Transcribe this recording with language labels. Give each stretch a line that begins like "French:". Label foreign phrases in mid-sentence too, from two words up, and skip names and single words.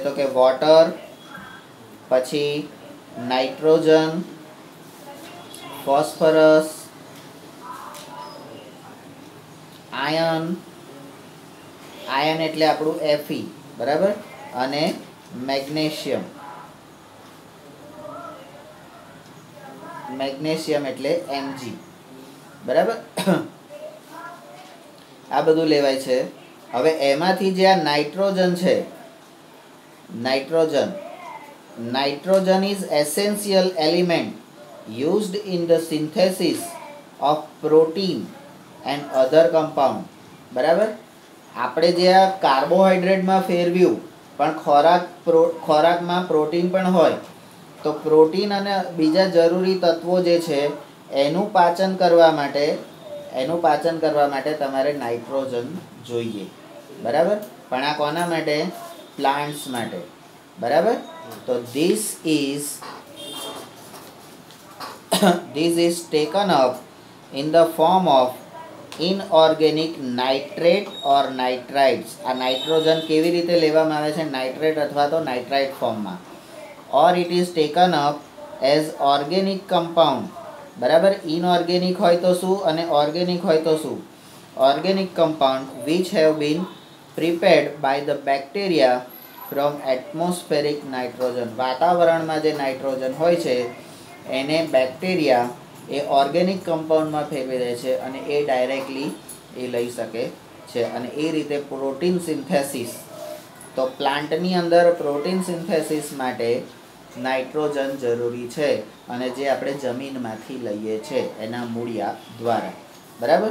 Gujarati: તો કે વોટર, પછી નાઇટ્રોજન, ફોસ્ફરસ, આયર્ન એટલે આપણું Fe, બરાબર, અને મેગ્નેશિયમ એટલે Mg, બરાબર. આ બધું લેવાય છે. હવે એમાંથી જે આ નાઇટ્રોજન છે,
English: nitrogen is essential element used in the synthesis of protein and other compound.
Gujarati: બરાબર. આપણે જે આ કાર્બોહાઈડ્રેટમાં ફેરવ્યું, પણ ખોરાકમાં પ્રોટીન પણ હોય, તો પ્રોટીન અને બીજા જરૂરી તત્વો જે છે એનું પાચન કરવા માટે તમારે નાઇટ્રોજન જોઈએ, બરાબર. પણ આ કોના માટે? પ્લાન્ટ્સ માટે, બરાબર.
English: તો this is taken up in the form of inorganic nitrate or nitrites.
Gujarati: આ નાઇટ્રોજન કેવી રીતે લેવામાં આવે છે? નાઇટ્રેટ અથવા તો નાઇટ્રાઇટ ફોર્મમાં.
English: or it is taken up as organic compound.
Gujarati: બરાબર. ઇનઓર્ગેનિક હોય તો શું અને ઓર્ગેનિક હોય તો શું?
English: ઓર્ગેનિક compound which have been prepared by the bacteria from atmospheric nitrogen.
Gujarati: વાતાવરણમાં જે નાઇટ્રોજન હોય છે એને બેક્ટેરિયા એ ઓર્ગેનિક કમ્પાઉન્ડમાં ફેરવી દે છે અને એ ડાયરેક્ટલી એ લઈ શકે છે. અને એ રીતે
English: protein synthesis,
Gujarati: તો પ્લાન્ટની અંદર
English: protein synthesis
Gujarati: માટે નાઇટ્રોજન જરૂરી છે, અને જે આપણે જમીનમાંથી લઈએ છીએ એના મૂળિયા દ્વારા, બરાબર.